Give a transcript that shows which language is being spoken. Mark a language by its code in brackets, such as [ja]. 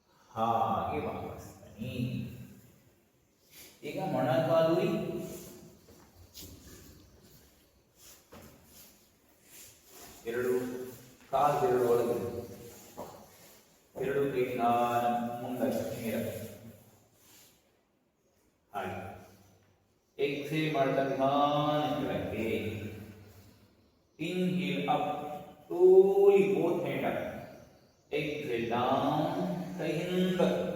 [kn] ಹಾಗೆ ವಾಪಸ್ ಬನ್ನಿ. ಈಗ ಮೊಣಕಾಲು ಎರಡು ಕಾಲು ಬೆರಳು ಒಳಗೆ, ಎರಡು ಕೈ ಮುಂದಕ್ಕೆ ನೇರ ಹಾಗೆ. ಎಕ್ಸೇಲ್ ಮಾಡ್ತಾ ನಿಧಾನ ಕೆಳಗೆ. [en] Inhale up, slowly both hand up. Exhale down, [kn] ಕೈ ಹಿಂದೆ.